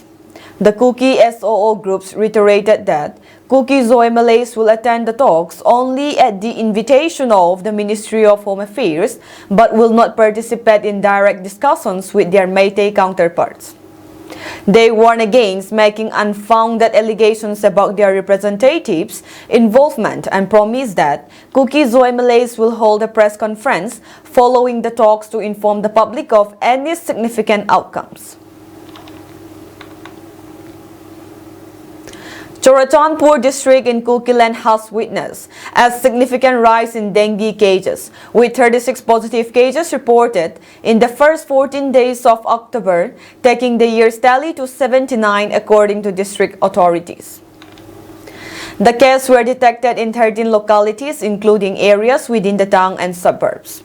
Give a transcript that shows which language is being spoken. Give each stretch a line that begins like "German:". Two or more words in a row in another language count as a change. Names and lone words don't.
English: The Kuki-Zo groups reiterated that Kuki-Zo MLAs will attend the talks only at the invitation of the Ministry of Home Affairs but will not participate in direct discussions with their Meitei counterparts. They warn against making unfounded allegations about their representatives' involvement and promise that Kuki-Zo MLAs will hold a press conference following the talks to inform the public of any significant outcomes. Churachandpur district in Kukiland has witnessed a significant rise in dengue cases, with 36 positive cases reported in the first 14 days of October, taking the year's tally to 79 according to district authorities. The cases were detected in 13 localities, including areas within the town and suburbs.